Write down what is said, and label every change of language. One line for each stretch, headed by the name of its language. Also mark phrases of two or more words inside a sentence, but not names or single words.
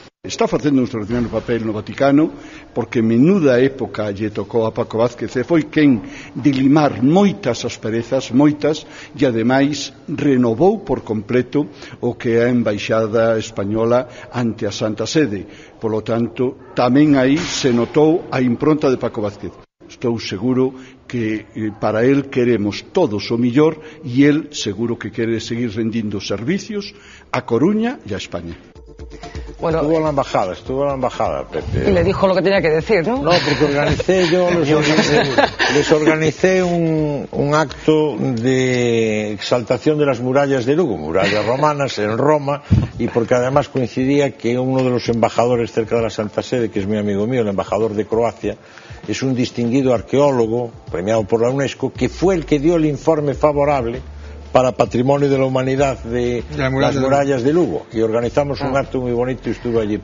Galician: Está facendo un extraordinario papel no Vaticano porque menuda época lle tocou a Paco Vázquez e foi quen de limar moitas asperezas, moitas, e ademais renovou por completo o que é a Embaixada Española ante a Santa Sede.
Spanish: Por lo tanto,
Galician: tamén aí se notou a impronta de Paco Vázquez. Estou seguro que para él queremos todos o millor e él seguro que quere seguir rendindo servicios a Coruña e a España.
Spanish: Bueno, estuvo en la embajada, Pepe. Y le dijo lo que tenía que decir, ¿no? No, porque les organicé un acto de exaltación de las murallas de Lugo, murallas romanas en Roma, y porque además coincidía que uno de los embajadores cerca de la Santa Sede, que es mi amigo mío, el embajador de Croacia, es un distinguido arqueólogo, premiado por la UNESCO, que fue el que dio el informe favorable para Patrimonio de la Humanidad de las murallas de Lugo, y organizamos un acto muy bonito y estuve allí.